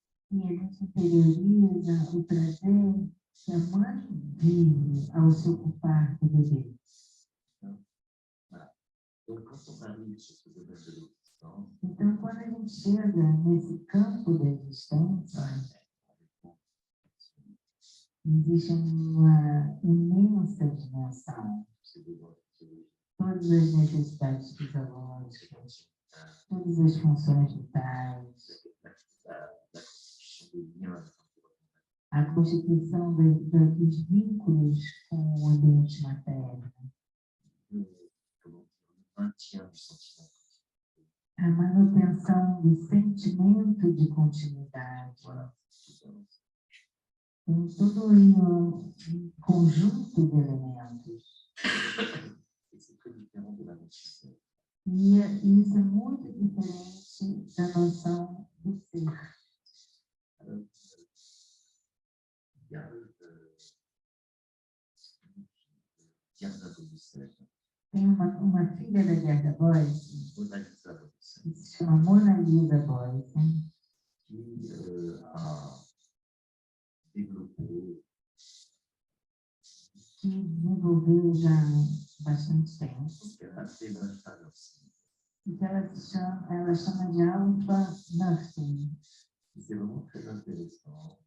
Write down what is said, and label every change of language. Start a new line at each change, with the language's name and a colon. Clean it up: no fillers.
Portuguese: e a gente interioriza o prazer que a mãe vive ao se ocupar do bebê.
French: Donc, quand on arrive sur ce domaine de l'existence,
Portuguese: Então, quando a gente chega nesse campo da existência, existe uma imensa dimensão.
French: c'est besoin de
Portuguese: Todas as necessidades fisiológicas, todas as funções vitais,
French: la constitution des liens
Portuguese: a constituição dos vínculos com o ambiente materno,
French: comment dire, le maintien du sentiment.
Portuguese: a manutenção do sentimento de continuidade.
French: Voilà.
Portuguese: Tem todo um conjunto de elementos.
French: Et c'est très différent de la notion.
Portuguese: E isso é muito diferente da noção do ser.
French: Alors, il y a Gerda Bousset,
Portuguese: Tem uma filha da Gerda Boyce,
French: Mona Lisa Bousset,
Portuguese: que se chama Mona Lisa Boyce,
French: qui a développé
Portuguese: que desenvolveu já há bastante tempo,
French: ce qu'elle appelait l'influence.
Portuguese: e que ela chama de alpha nursing.
French: C'est vraiment très intéressant